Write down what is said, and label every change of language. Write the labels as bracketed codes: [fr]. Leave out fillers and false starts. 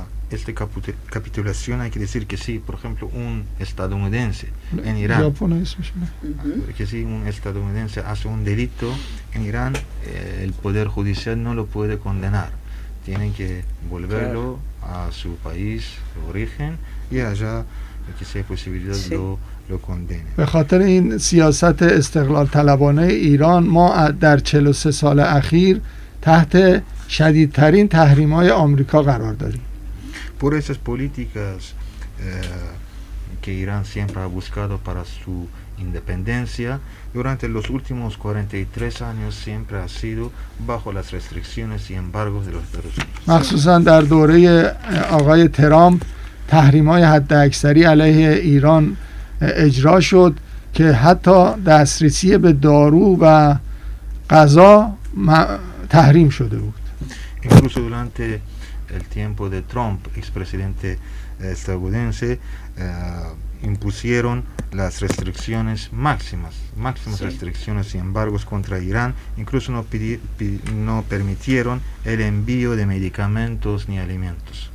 [es] Esta capitulación hay que decir que sí, por ejemplo, un estadounidense en Irán, que si un estadounidense hace un delito en Irán, el poder judicial no lo puede condenar. Tienen que volverlo a su país de origen y allá que sea posibilidad lo condene. [fa] به خاطر این سیاست استقلال طلبانه ایران ما در 43 سال اخیر تحت شدیدترین تحریم‌های آمریکا قرار داریم. [es] Por esas políticas que Irán siempre ha buscado para su independencia, durante los últimos 43 años siempre ha sido bajo las restricciones y embargos de los Estados Unidos. [fa] مخصوصاً در دوره آقای ترامپ تحریم‌های حداکثری علیه ایران اجرا شد که حتی دسترسی به دارو و غذا تحریم شده بود. [es] Incluso durante el tiempo de Trump, expresidente estadounidense, impusieron las restricciones máximas sí. restricciones y embargos contra Irán, incluso no permitieron el envío de medicamentos ni alimentos.